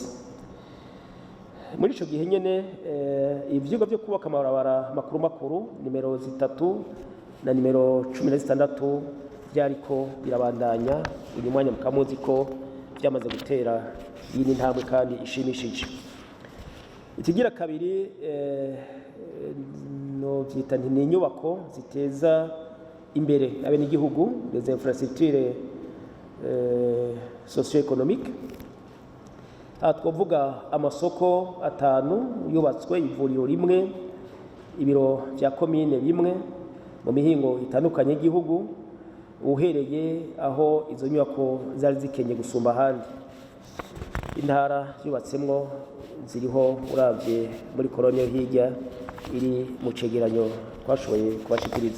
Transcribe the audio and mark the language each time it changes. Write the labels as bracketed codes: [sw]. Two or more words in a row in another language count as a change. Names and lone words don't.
[rn] Muri ico gihe nyene ivyuga byo kubaka amabarabara makuru nimero 3 na nimero 16 byariko birabandanya. Uyu mwanya mukamuzi ko byamaze gutera yini ntambwe kandi ishimishije. Ikigira kabiri no byita ni inyubako ziteza imbere abene igihugu, [fr] les infrastructures socio-économiques. [rn] Twavuga amasoko 5 yubatswe, ivuriro rimwe, ibiro bya commune bimwe mu mihingo itandukanye y'igihugu, uhereye aho izo nyubako zari zikenye gusumba handi. Intara yubatsemwo ziriho uravye muri kolonio hirya iri mu cegeranyo twashoboye kubashikiriza.